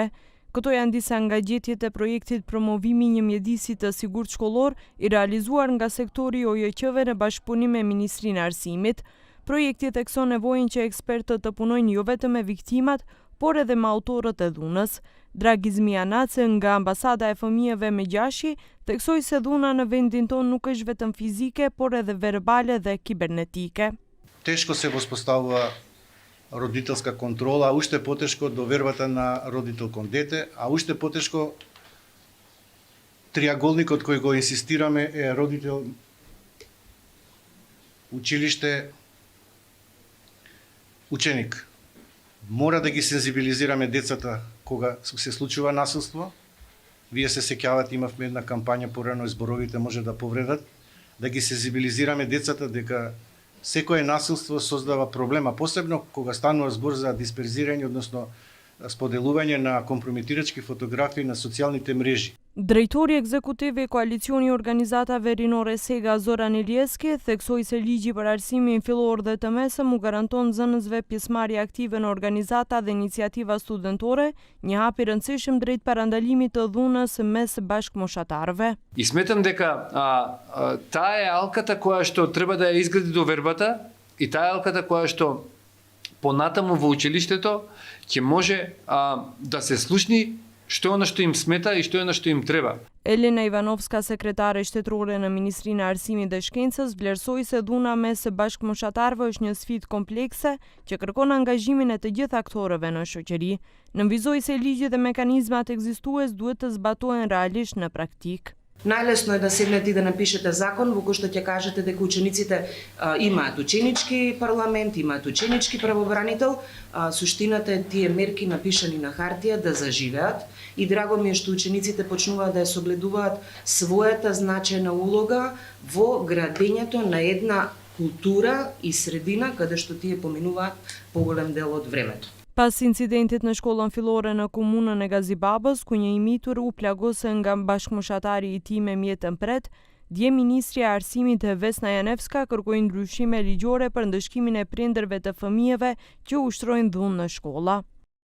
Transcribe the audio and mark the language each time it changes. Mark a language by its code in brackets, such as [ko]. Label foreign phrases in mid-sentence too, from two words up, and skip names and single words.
[sq] Këto janë disa nga gjetjet e projektit promovimi një mjedisi të sigurt shkollor i realizuar nga sektori OJQ-ve në bashkëpunim me Ministrinë e Arsimit. Projekti thekson nevojën që ekspertët të punojnë jo vetëm me viktimat, por edhe me autorët e dhunës. Dragiz Mianace nga Ambasada e Fëmijëve me Gjashi theksoi se dhuna në vendin tonë nuk është vetëm fizike, por edhe verbale dhe kibernetike. [mk] Тешко се воспоставува родителска контрола, а уште потешко довербата на родител кон дете, а уште потешко триаголникот кој го инсистираме е родител, училиште, ученик. Мора да ги сензибилизираме децата кога се случува насилство. Вие се сеќавате, имавме една кампања порано, зборовите може да повредат, да ги сензибилизираме децата дека секое насилство создава проблема, посебно кога станува збор за дисперзирање, односно споделување на компрометирачки фотографии на социјалните мрежи. [sq] Drejtori ekzekutiv i koalicioni organizatave rinore Sega Zoran Ilieski theksoi se ligji për arsimin fillor dhe të mesëm u garanton zënësve pjesëmarrje aktive në organizata dhe iniciativa studentore, një hap i rëndësishëm drejt parandalimit të dhunës mes bashkëmoshatarëve. [mk] И сметам дека таа е алката која што треба да ја изгради довербата и таа е алката која што понатаму во училиштето ќе може да се слушни што е она што им смета и што е она што им треба. [sq] Elena Ivanovska, sekretare shtetërore në Ministrinë e Arsimit dhe Shkencës, vlerësoi se dhuna mes bashkëmoshatarëve është një sfidë komplekse që kërkon angazhimin e të gjithë aktorëve në shoqëri. Nënvizoi se ligjet dhe mekanizmat ekzistues duhet të zbatohen realisht në praktik. [mk] Најлесно е да седнете и да напишете закон во кој што ќе кажете дека учениците имаат ученички парламент, имаат ученички правобранител. Суштината е тие мерки напишани на хартија да заживеат и драго ми е што учениците почнуваат да ја согледуваат својата значајна улога во градењето на една култура и средина каде што тие поминуваат поголем дел од времето. [sq] Pas incidentit në shkollën fillore në komunën e Gazibabës, ku një i mitur u plagosë nga bashkëmoshatari i tij me mjetën pret, dje Ministri e Arsimit Vesna Janevska kërkoi ndryshime ligjore për ndëshkimin e prindërve të fëmijëve që ushtrojnë dhunë në shkolla.